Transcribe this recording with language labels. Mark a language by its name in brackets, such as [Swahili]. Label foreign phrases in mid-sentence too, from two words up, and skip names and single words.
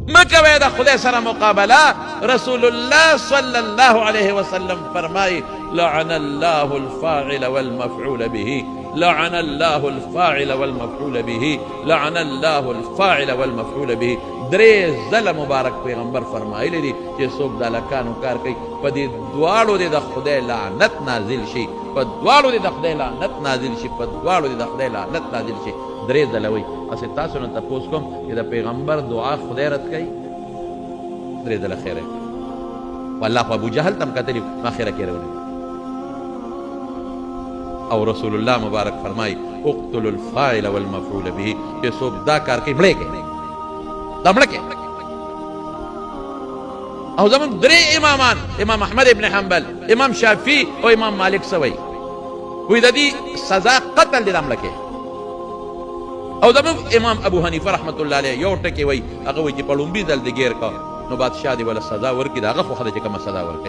[Pashto] مکوئ د خدای سره مقابله. [Arabic] رسول الله صلی الله علیه وسلم فرمای لعن الله الفاعل والمفعول به، لعن الله الفاعل والمفعول به، لعن الله الفاعل والمفعول به. [Pashto] درې ځله مبارک پیغمبر فرمایلی دي چې څوک د هلکانو کار کوي په دې دواړو دې د خدای لعنت نازل شي، په دواړو دې د خدای لعنت نازل شي، په دواړو دې د خدای لعنت نازل شي. درې ځله وایي. هسې تاسو نه تپوس کوم چې د پیغمبر دعا خدای رد کوي؟ درې ځله خیره کوي. والله خو ابو جهل تم کتلی ما خیره کې راولي. او رسول الله مبارک فرمای [Arabic] اقتلوا الفاعل والمفعول به، [Pashto] چې څوک دا کار کوي مړی کوي، دا مړه کوي. او زمونږ درې امامان، امام احمد ابن حنبل، امام شافعي او امام مالک څه وایي؟ وایي د دې سزا قتل دی، دا مړه کوي. او زمونږ امام ابو حنیفه [Arabic] رحمت الله علیه [Pashto] یو ټکی وایي، هغه وایي چې په لومبي ځل دې ګیر کا نو بادشاه دې ولا سزا ورکړي، د هغه خو ښه ده چې کومه سزا ورکوي.